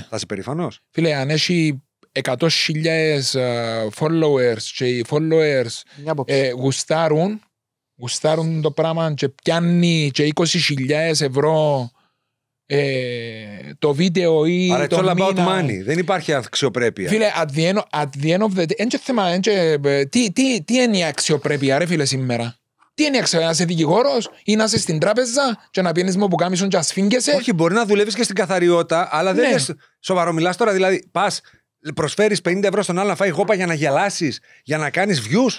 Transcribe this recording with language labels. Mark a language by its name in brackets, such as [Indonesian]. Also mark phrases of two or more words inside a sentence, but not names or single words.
[Greek] Θα είσαι περήφανος? Φίλε, αν έχει 100.000 followers και οι followers γουστάρουν το πράγμα και πιάνει και 20.000 ευρώ το βίντεο ή άρα το [English] it's all [Greek] μήνα. [English] about money. [Greek] Δεν υπάρχει αξιοπρέπεια. Φίλε, [English] at the end of the day, [Greek] τι είναι η αξιοπρέπεια ρε φίλε σήμερα? Τι είναι η αξιοπρέπεια? Να είσαι δικηγόρος ή να είσαι στην τράπεζα και να πιένεις με που κάμισον και να σφίγγεσαι? Όχι, μπορεί να δουλεύεις και στην καθαριότητα, αλλά δεν λες σοβαρό. Μιλάς τώρα, δηλαδή πας, προσφέρεις 50 ευρώ στον άλλο να φάει γόπα για να γελάσεις, για να κάνεις views.